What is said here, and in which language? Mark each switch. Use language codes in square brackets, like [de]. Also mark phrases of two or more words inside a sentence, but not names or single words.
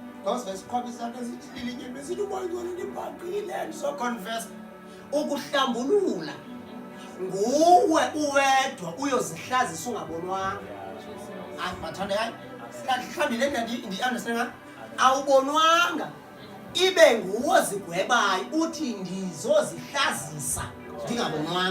[xh] Because vesikhombisa nesilinye besithi umoyingcwele libhaqile [en] so confess [xh] ukuhlambulula nguwe uwedwa uyozihlazisa ungabonwanga. Abathanda sihlambile ndi understand awubonwanga ibe nguwe zigwebayo uthi ndizozihlazisa ndingabonwanga.